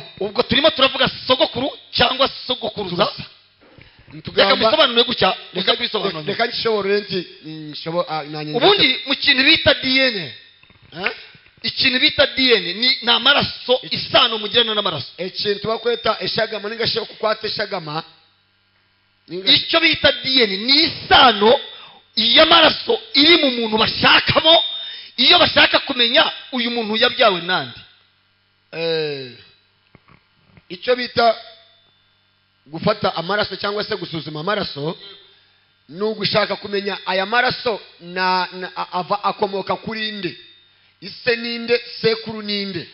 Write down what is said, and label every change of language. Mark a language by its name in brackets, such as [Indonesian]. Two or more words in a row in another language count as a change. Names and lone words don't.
[Kinyarwanda] Ubwo turimo turavuga sogokuru cyangwa sogokuruza. Reka bisobanure gutya reka bisobanure. Reka nshobore nti nanye. Ubundi mu kintu bita DNA ikintu bita DNA ni amaraso isano mugirana n'amaraso. [Nyankole] Ekintu bakweta eshagama ningashe kukwata eshagama. [Kinyarwanda] Icyo bita DNA ni isano y'amaraso iri mu muntu bashakamo iyo bashaka kumenya uyu muntu yabyawe nandi. Icyo bita gufata amaraso cyangwa se gusuzuma amaraso nugushaka kumenya aya maraso akomoka kuri inde, ise ninde, sekuru ninde.